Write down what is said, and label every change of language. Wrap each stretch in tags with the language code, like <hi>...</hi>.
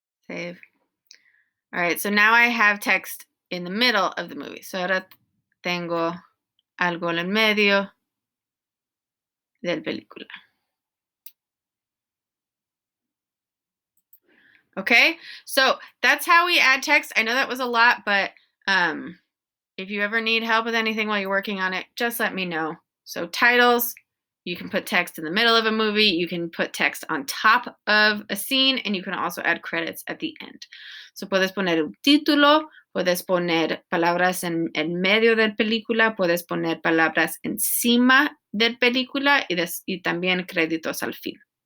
<en>Save. All right, so now I have text in the middle of the movie.</en> <es>So ahora tengo algo en medio del película.</es> <en>Okay, so that's how we add text. I know that was a lot, but if you ever need help with anything while you're working on it, just let me know. So titles, you can put text in the middle of a movie, you can put text on top of a scene, and you can also add credits at the end.</en> <es>So puedes poner un título, puedes poner palabras en medio del película, puedes poner palabras encima del película y también créditos al fin.</es>